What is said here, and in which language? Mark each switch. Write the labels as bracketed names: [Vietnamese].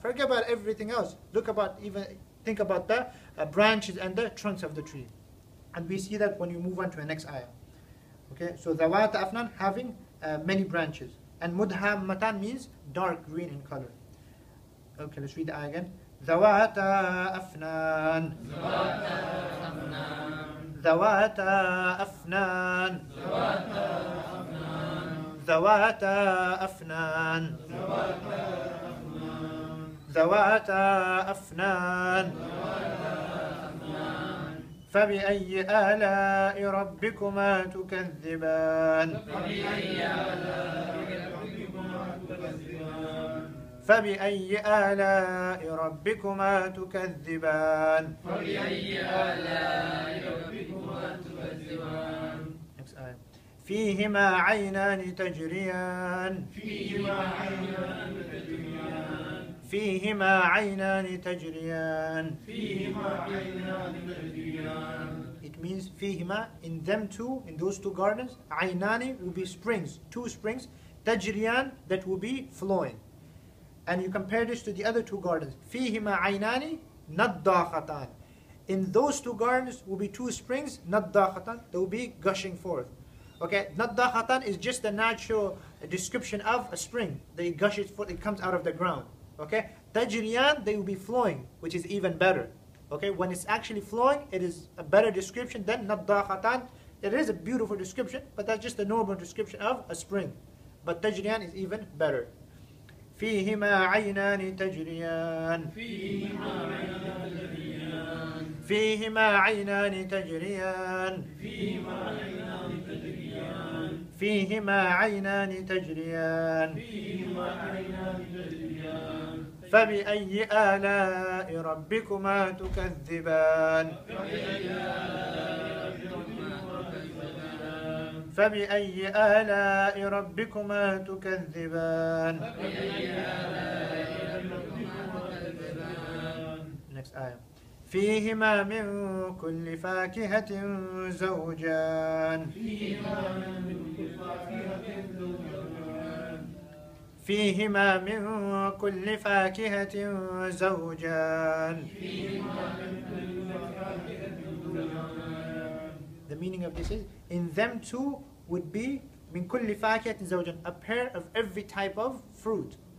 [English] Forget about everything else. Think about the branches and the trunks of the tree. And we see that when you move on to the next ayah. Okay, so dhawat afnan, having many branches. And mudhammatan means dark green in color. Okay, let's read the ayah again. [Arabic] ذوات أفنان ذوات أفنان ذوات أفنان ذوات أفنان فبأي آلاء ربكما تكذبان فبأي آلاء ربكما تكذبان [English] Next ayah. [Arabic] فيهما عينان تجريان فيهما عينان تجريان [English] It means فيهما, in them two, in those two gardens, عينان will be springs, two springs, تجريان, that will be flowing. And you compare this to the other two gardens. [Arabic] فِيهِمَا عَيْنَانِ نَضَّاخَتَانِ [English] In those two gardens will be two springs, نَضَّاخَتَانِ, they will be gushing forth. Okay, نَضَّاخَتَانِ is just the natural description of a spring. They gushes forth, it comes out of the ground. Okay, تَجْرِيَانِ, they will be flowing, which is even better. Okay, when it's actually flowing, it is a better description than نَضَّاخَتَانِ. It is a beautiful description, but that's just a normal description of a spring. But تَجْرِيَانِ is even better. [Arabic] فيهما عينان تجريان فيهما عينان تجريان فيهما عينان تجريان فبأي آلاء ربكما تكذبان فبأي آلاء ربكما تكذبان [English] Next ayah. [Arabic] فيهما من كل فاكهة زوجان [English] فيهما من كل فاكهة زوجان The meaning of this is, in them too would be [Arabic] min kulli fakihatin zawjan, [English] a pair of every type of fruit.